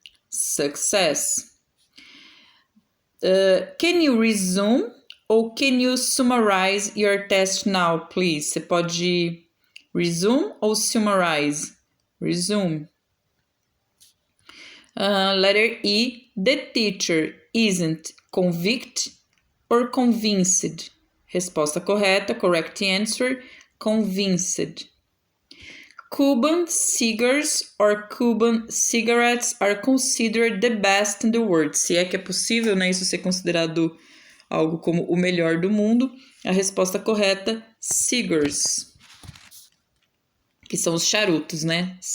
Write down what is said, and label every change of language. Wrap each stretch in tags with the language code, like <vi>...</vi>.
<en>Success. Can you resume ou can you summarize your test now, please?</en> <pt>Você pode resume ou summarize?</pt> <en>Resume. Letter E. The teacher isn't convict or convinced?</en> <pt>Resposta correta,</pt> <en>correct answer,</en> <pt>convinced.</pt> <en>Cuban cigars or Cuban cigarettes are considered the best in the world.</en> <pt>Se é que é possível, né, isso ser considerado algo como o melhor do mundo. A resposta correta, cigars, que são os charutos, né?</pt>